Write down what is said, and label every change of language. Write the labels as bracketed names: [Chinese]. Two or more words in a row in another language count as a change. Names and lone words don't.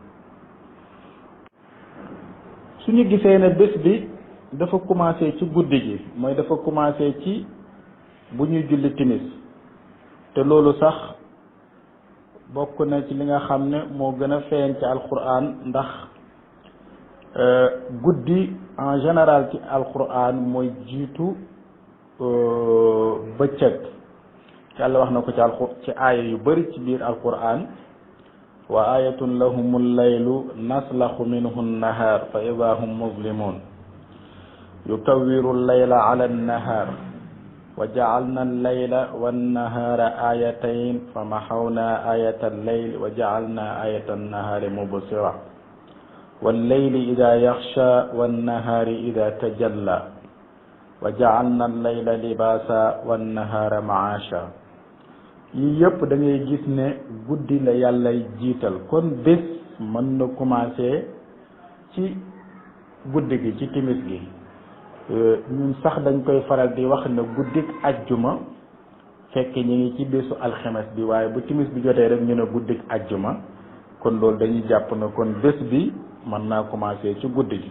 [Wolof] suñu gisee ne bés bi dafa commencé ci guddi gi, mooy dafa commencé ci bu ñuy julli timis, te loolu sax bokk na ci li nga xam ne moo gën a feeñ ci alquran, ndax guddi [French] en général [Wolof] ci alquran mooy jiitu bëccëg. yàlla wax na ko ci aaya yu bari ci biir alquran [Arabic] وآية لهم الليل نسلخ منه النهار فإذا هم مظلمون يكور الليل على النهار وجعلنا الليل والنهار آيتين فمحونا آية الليل وجعلنا آية النهار مبصرة والليل إذا يغشى والنهار إذا تجلى وجعلنا الليل لباسا والنهار معاشا. [Wolof] yii yëpp da ngay gis ne guddi la yàllay jiital kon bés mën na commencé ci guddi gi ci timis gi. ñun sax dañ koy faral di wax ne guddik ajjuma fekk ñi ngi ci bésu alxemes bi waaye bu timis bi jotee rek ñu ne guddik ajjuma kon loolu dañuy jàpp na kon bés bi mën naa commencé ci guddi gi.